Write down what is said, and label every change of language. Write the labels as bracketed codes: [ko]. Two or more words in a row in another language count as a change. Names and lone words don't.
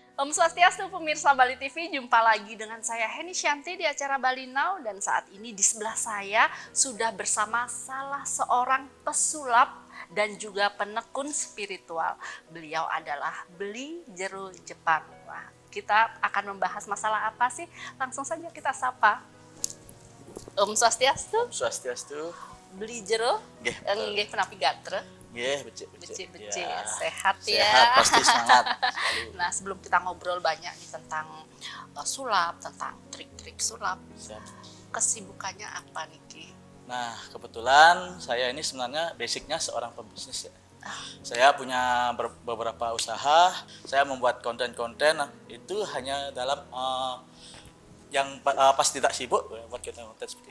[ban] Om Swastiastu [id] pemirsa Bali TV, jumpa lagi dengan saya Heni Shanti di acara Bali Now, dan saat ini di sebelah saya sudah bersama salah seorang pesulap dan juga penekun spiritual. Beliau adalah Bli Jero Jepang. Wah, kita akan membahas masalah apa sih? Langsung saja kita sapa. [ban] Om Swastiastu. Om Swastiastu. Bli Jero. Nggih penapi gatra. Nggih, becik. [id] Ya. Sehat ya. Sehat, pasti semangat. Nah, sebelum kita ngobrol banyak nih tentang sulap, tentang trik-trik sulap, Siap. kesibukannya apa nih Ki? Nah, kebetulan saya ini sebenarnya basicnya seorang pebisnis ya. Saya punya beberapa usaha, saya membuat konten-konten itu hanya dalam yang pas tidak sibuk buat kita konten seperti itu.